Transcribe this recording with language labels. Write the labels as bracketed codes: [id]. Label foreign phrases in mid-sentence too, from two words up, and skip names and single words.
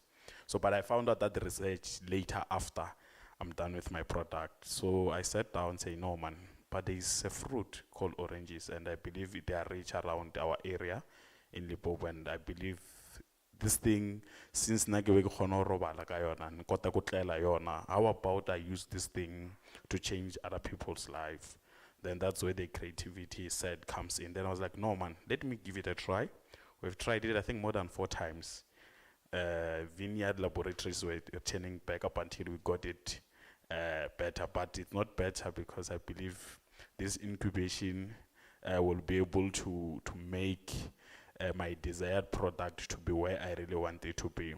[en] So, but I found out that research later after I'm done with my product. So I sat down and say, no, man, but there's a fruit called oranges, and I believe they are rich around our area in Limpopo, and I believe this thing, since [st] nake ke kgona ho robala ka yona, nkota go tlela yona, [en] how about I use this thing to change other people's life? Then that's where the creativity side comes in. Then I was like, no, man, let me give it a try. We've tried it, I think, more than 4 times. Vineyard laboratories were turning back up until we got it better, but it's not better because I believe this incubation will be able to make my desired product to be where I really want it to be.